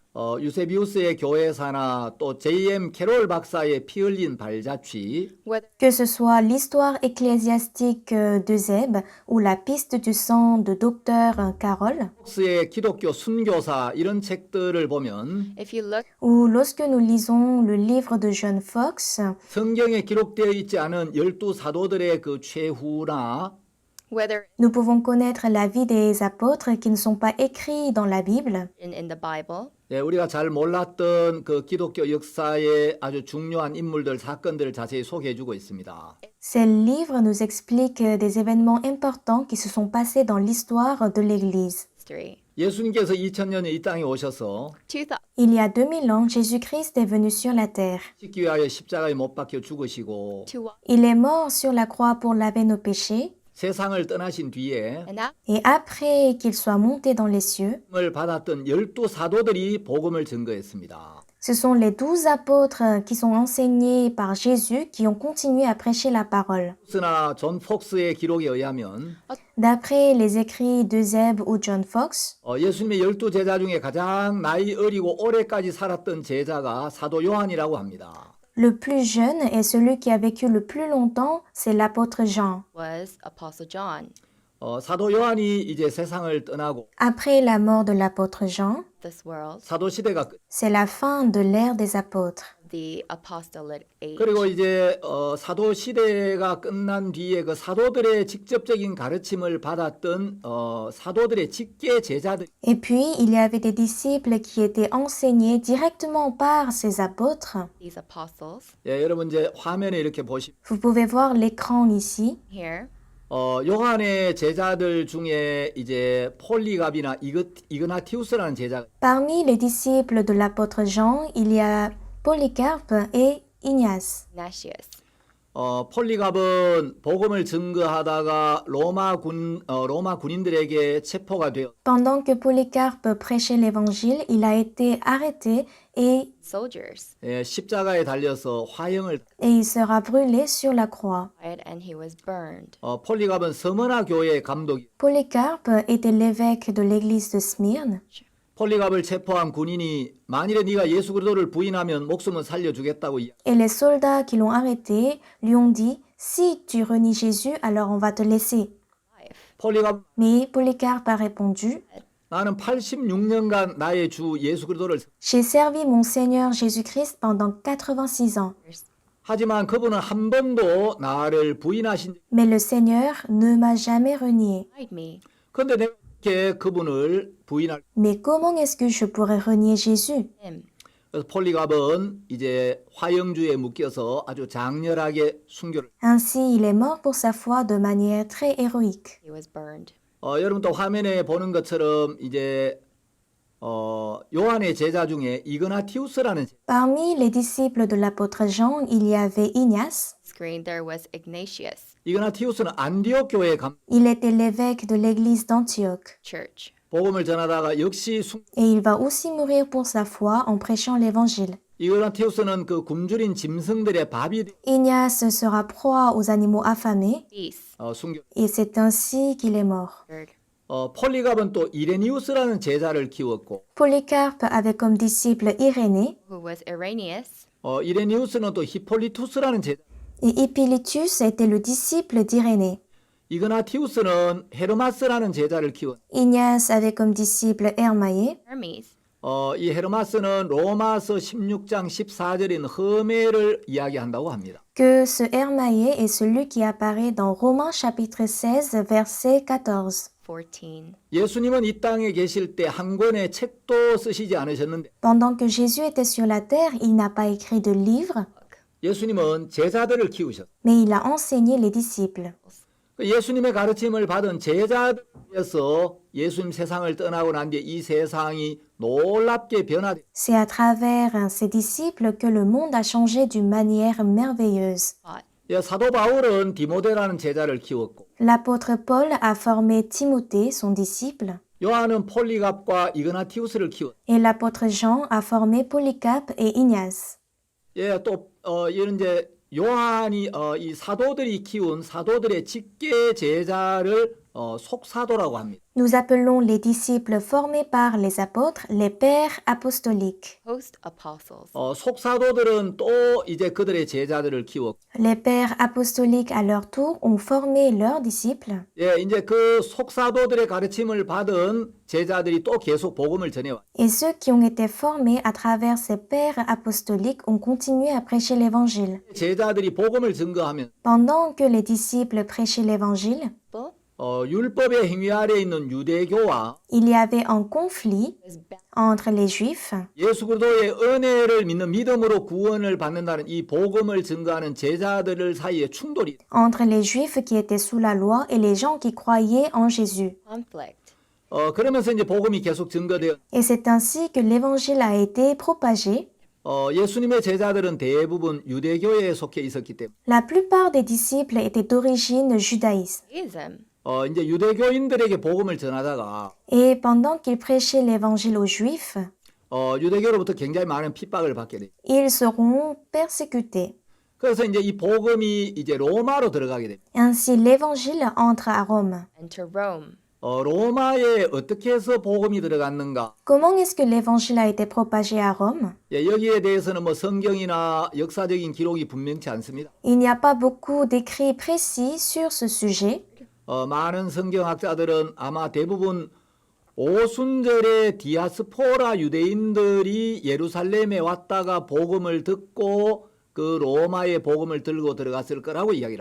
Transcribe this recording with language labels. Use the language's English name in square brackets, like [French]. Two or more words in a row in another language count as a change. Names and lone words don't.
[Korean] 유세비우스의 교회사나 또 J.M. 캐롤 박사의 피 흘린 발자취 [English] whether [French] Que ce soit l'histoire ecclésiastique d'Eusèbe ou la piste du sang de Docteur Carroll, [Korean] 폭스의 기독교 순교사 이런 책들을 보면 [English] if you look [French] ou lorsque nous lisons le livre de John Fox, [Korean] 성경에 기록되어 있지 않은 12사도들의 그 최후나 [English] whether [French] nous pouvons connaître la vie des apôtres qui ne sont pas écrits dans la Bible. [English] in the Bible [Korean] 우리가 잘 몰랐던 그 기독교 역사의 아주 중요한 인물들, 사건들을 자세히 소개해주고 있습니다. [French] Ces livres nous expliquent des événements importants qui se sont passés dans l'histoire de l'Église. [English] history [Korean] 예수님께서 2000년에 이 땅에 오셔서 2000 [French] Il y a 2000 ans, Jésus-Christ est venu sur la terre. [Korean] 십기 위하여 십자가에 못 박혀 죽으시고 [English] to [French] Il est mort sur la croix pour laver nos péchés, [Korean] 세상을 떠나신 뒤에 [English] and that [French] et après qu'il soit monté dans les cieux, [Korean] 을 받았던 12사도들이 복음을 증거했습니다. [French] ce sont les 12 apôtres qui sont enseignés par Jésus qui ont continué à prêcher la parole. [Korean] 폭스나 존 폭스의 기록에 의하면 [French] D'après les écrits d'Eusèbe ou John Fox, [Korean] 예수님의 12제자 중에 가장 나이 어리고 오래까지 살았던 제자가 사도 요한이라고 합니다. [French] Le plus jeune et celui qui a vécu le plus longtemps, c'est l'apôtre Jean. [English] was Apostle John. [Korean] 사도 요한이 이제 세상을 떠나고 [French] Après la mort de l'apôtre Jean, [English] This world, [Korean] 사도 시대가 끝. [French] c'est la fin de l'ère des apôtres. [English] the apostolate age. [Korean] 그리고 이제 사도 시대가 끝난 뒤에 그 사도들의 직접적인 가르침을 받았던 사도들의 직계 제자들 [French] Et puis, il y avait des disciples qui étaient enseignés directement par ces apôtres. [English] These apostles [Korean] 예, 여러분 이제 화면에 이렇게 보시면 [French] Vous pouvez voir l'écran ici. [English] here, [Korean] 요한의 제자들 중에 이제 폴리갑이나 이그나티우스라는 제자가 [French] Parmi les disciples de l'apôtre Jean, il y a Polycarpe et Ignace. Ignatius. [Korean] 폴리갑은 복음을 증거하다가 로마 군인들에게 체포가 되어 [French] Pendant que Polycarpe prêchait l'évangile, il a été arrêté et [English] Soldiers, [Korean] 예, 십자가에 달려서 화형을 [French] il sera brûlé sur la croix. [English] and he was burned. [Korean] 폴리갑은 서머나 교회의 감독이 [French] Polycarpe était l'évêque de l'église de Smyrne. [Korean] 폴리갑을 체포한 군인이 만일에 네가 예수 그리스도를 부인하면 목숨은 살려주겠다고 [French] Et les soldats qui l'ont arrêté lui ont dit, si tu renies Jésus, alors on va te laisser. [Korean] 폴리갑 [French] Mais Polycarpe a répondu, [Korean] 나는 86년간 나의 주 예수 그리스도를 [French] j'ai servi mon Seigneur Jésus-Christ pendant 86 ans. [Korean] 하지만 그분은 한 번도 나를 부인하신 [French] Mais le Seigneur ne m'a jamais renié. [English] Hide me. [Korean] 근데 내가 이렇게 그분을 부인할 [French] Mais comment est-ce que je pourrais renier Jésus? [English] Him. [Korean] 그래서 폴리갑은 이제 화형주에 묶여서 아주 장렬하게 순교를 [French] Ainsi, il est mort pour sa foi de manière très héroïque. [English] He was burned. [Korean] 여러분 또 화면에 보는 것처럼 이제 요한의 제자 중에 이그나티우스라는 [French] Parmi les disciples de l'apôtre Jean, il y avait Ignace. [English] Screen there was Ignatius, [Korean] 이그나티우스는 안디옥 교회의 [French] Il était l'évêque de l'église d'Antioche. [English] church. [Korean] 복음을 전하다가 역시 [French] Et il va aussi mourir pour sa foi en prêchant l'évangile. [Korean] 이그나티우스는 그 굶주린 짐승들의 밥이 [French] Ignace sera proie aux animaux affamés [English] Peace. [Korean] 순교. [French] et c'est ainsi qu'il est mort. [Korean] 폴리갑은 또 이레니우스라는 제자를 키웠고 [French] Polycarpe avait comme disciple Irénée [English] Who was Irenaeus. [Korean] 이레니우스는 또 히폴리투스라는 제자. [French] et Hippolytus était le disciple d'Irénée. [Korean] 이그나티우스는 헤르마스라는 제자를 키웠. [French] Ignace avait comme disciple Hermaïe. Hermes. [Korean] 이 헤르마스는 로마서 16장 14절인 허메를 이야기한다고 합니다. [French] Que ce Hermaïe est celui qui apparaît dans Romains chapitre 16 verset 14. 14. [Korean] 예수님은 이 땅에 계실 때 한 권의 책도 쓰시지 않으셨는데 [French] Pendant que Jésus était sur la terre, il n'a pas écrit de livre, [Korean] 예수님은 제자들을 키우셨어요. [French] mais il a enseigné les disciples. [Korean] 예수님의 가르침을 받은 제자들에서 예수님 세상을 떠나고 난 뒤에 이 세상이 놀랍게 변화돼. [French] C'est à travers ces disciples que le monde a changé d'une manière merveilleuse. [Korean] 사도 바울은 디모데라는 제자를 키웠고 [French] L'apôtre Paul a formé Timothée, son disciple, [Korean] 요한은 폴리갑과 이그나티우스를 키웠. [French] et l'apôtre Jean a formé Polycarpe et Ignace. [Korean] 또 이런 이제 요한이 이 사도들이 키운 사도들의 직계 제자를 속사도라고 합니다. [French] Nous appelons les disciples formés par les apôtres les pères apostoliques. [English] Post apostles. [Korean] 속사도들은 또 이제 그들의 제자들을 키웠고 [French] Les pères apostoliques à leur tour ont formé leurs disciples. [Korean] 이제 그 속사도들의 가르침을 받은 제자들이 또 계속 복음을 전해왔. [French] Et ceux qui ont été formés à travers ces pères apostoliques ont continué à prêcher l'évangile. [Korean] 제자들이 복음을 증거하면 [French] Pendant que les disciples prêchaient l'évangile, [Korean] 율법의 행위 아래에 있는 유대교와 [French] il y avait un conflit [English] Was [French] entre les juifs [Korean] 예수 그리스도의 은혜를 믿는 믿음으로 구원을 받는다는 이 복음을 증거하는 제자들 사이에 충돌이. [French] entre les juifs qui étaient sous la loi et les gens qui croyaient en Jésus. [English] conflict. [Korean] 그러면서 이제 복음이 계속 증거되어 [French] Et c'est ainsi que l'évangile a été propagé. [Korean] 예수님의 제자들은 대부분 유대교에 속해 있었기 때문에 [French] La plupart des disciples étaient d'origine judaïsme. [English] Judaism. [Korean] 이제 유대교인들에게 복음을 전하다가 [French] Et pendant qu'ils prêchaient l'évangile aux juifs, [Korean] 유대교로부터 굉장히 많은 핍박을 받게 돼. [French] ils seront persécutés. [Korean] 그래서 이제 이 복음이 이제 로마로 들어가게 됩니다. [French] Ainsi, l'évangile entre à Rome. [English] Enter Rome. [Korean] 로마에 어떻게 해서 복음이 들어갔는가? [French] Comment est-ce que l'évangile a été propagé à Rome? [Korean] 예, 여기에 대해서는 뭐 성경이나 역사적인 기록이 분명치 않습니다. [French] Il n'y a pas beaucoup d'écrits précis sur ce sujet. [Korean] 많은 성경학자들은 아마 대부분 오순절에 디아스포라 유대인들이 예루살렘에 왔다가 복음을 듣고 그 로마의 복음을 들고 들어갔을 거라고 이야기를 합니다.